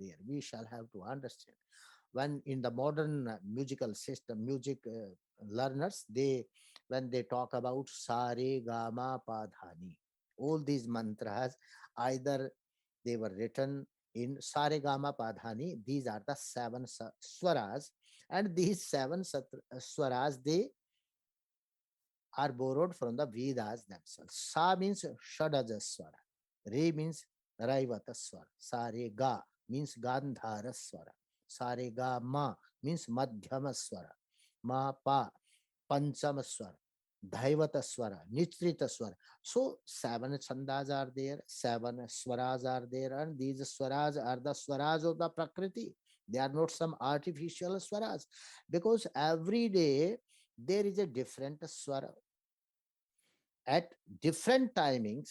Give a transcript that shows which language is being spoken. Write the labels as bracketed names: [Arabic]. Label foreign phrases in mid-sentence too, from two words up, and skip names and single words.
[English] We shall have to understand. When in the modern musical system, music learners, they when they talk about [Sanskrit] sare gama padhani, [English] all these mantras, either they were written in [Sanskrit] sare gama padhani. [English] These are the seven swaras, and these seven swaras, they are borrowed from the Vedas themselves. Sa means [Sanskrit] Shadaja Swara. [English] Re means [Sanskrit] Raivata Swara. [English] Sa re ga means [Sanskrit] Gandhara Swara. [English] Sa re ga ma means [Sanskrit] Madhyama Swara. Ma pa Panchama Swara. Dhaivata Swara, Nitrita Swara. [English] So seven chandas are there, seven swaras are there, and these swaras are the swaras of the Prakriti. They are not some artificial swaras, because every day there is a different swara at different timings.